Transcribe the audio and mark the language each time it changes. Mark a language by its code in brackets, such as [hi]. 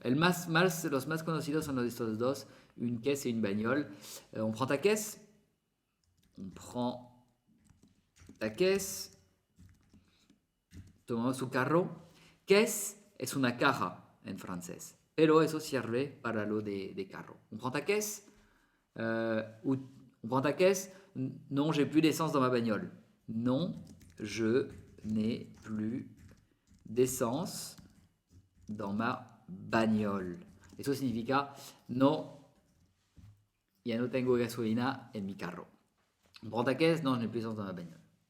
[es] Los más conocidos son estos dos, [fr] une caisse et une bagnole. On prend ta caisse, on prend ta caisse, [es] tomamos su carro. Caisse es una caja en francés, pero eso sirve para lo de carro. [fr] On prend ta caisse, ou on prend ta caisse, non, j'ai plus d'essence dans ma bagnole. Non, je n'ai plus d'essence dans ma bagnole. [es] Eso significa, no, ya no tengo gasolina en mi carro. [fr] On prend ta caisse, non, je n'ai plus d'essence dans ma bagnole.